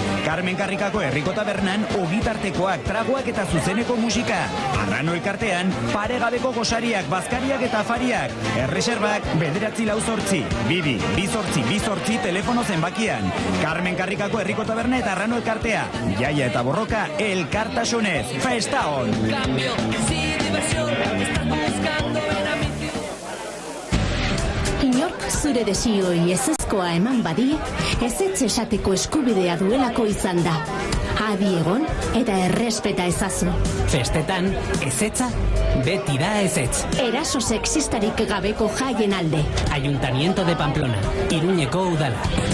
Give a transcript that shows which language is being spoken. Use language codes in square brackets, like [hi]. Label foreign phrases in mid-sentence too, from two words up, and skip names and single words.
[eu] Carmen Karrikako Herriko Tabernan ogitartekoak, tragoak eta zuzeneko musika. Arrano elkartean, paregabeko gosariak, bazkariak eta afariak. Erreserbak 948 2 telefono zenbakian. Carmen Karrikako Herriko Taberna eta Arrano elkartea. Jaia eta borroka elkartasunez. Festa on! [es] Cambio, sí, diversión, estás buscando en mi... [eu] Inork zure desioi ezezkoa eman badi, ezetz esateko eskubidea duelako izan da. Adi egon eta errespeta ezazu. Festetan, ezetza, beti da ezetz. Eraso sexistarik gabeko jaien alde. [es] Ayuntamiento de Pamplona, [eu] Iruñeko udala.